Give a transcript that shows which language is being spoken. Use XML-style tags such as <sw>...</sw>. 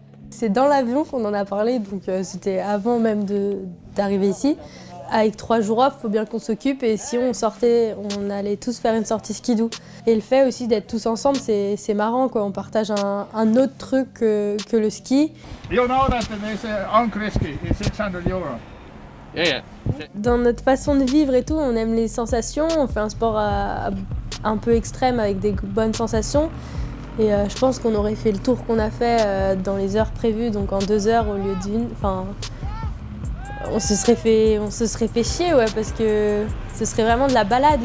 <fr>C'est dans l'avion qu'on en a parlé, donc c'était avant même d'arriver ici. Avec 3 jours off, il faut bien qu'on s'occupe et si on sortait, on allait tous faire une sortie skidoo. Et le fait aussi d'être tous ensemble, c'est marrant quoi. On partage un autre truc que le ski.</fr> <en>You know that there's Ankle ski, it's 600 €. Yeah.</en> <fr>Dans notre façon de vivre et tout, on aime les sensations, on fait un sport un peu extrême avec des bonnes sensations. Et je pense qu'on aurait fait le tour qu'on a fait dans les heures prévues, donc en 2 heures au lieu d'une. Enfin, on se serait fait chier, ouais, parce que ce serait vraiment de la balade.</fr>